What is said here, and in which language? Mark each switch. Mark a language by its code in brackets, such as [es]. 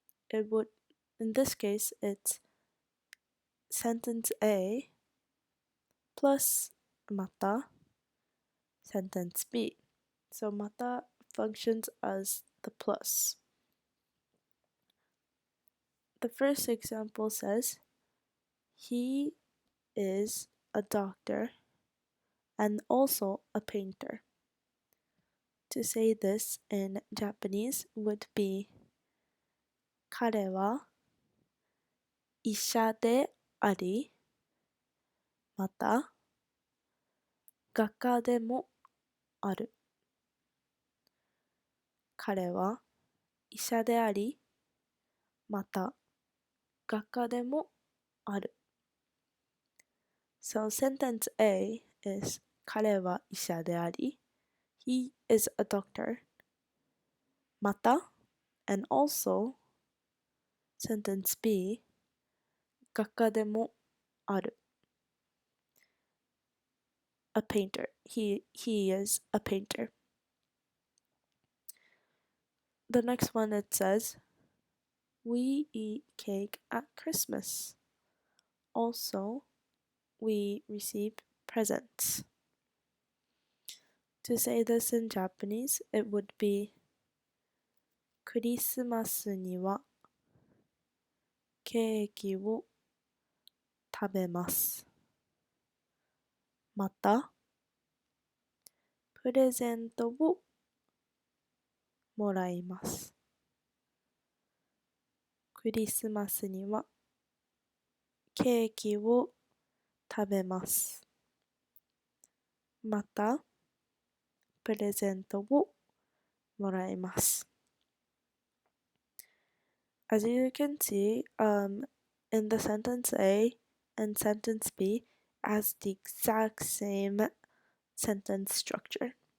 [en] It would, in this case, it's sentence A plus また sentence B. So また functions as the plus. The first example says, he is a doctor and also a painter. To say this in Japanese would be [ja] 彼は医者であり、また画家でもある。彼は医者であり、また画家でもある。 [en] So sentence A is [ja] 彼は医者であり、 [en] he is a doctor. また and also sentence B [ja] 画家でもある。 [en] A painter. He is a painter. The next one it says, we eat cake at Christmas. Also, we receive presents. To say this in Japanese, it would be [ja] クリスマスにはケーキを食べます。また、プレゼントをもらいます。クリスマスにはケーキを食べます。また、プレゼントをもらいます。 [en] As you can see, in the sentence A and sentence B has the exact same sentence structure.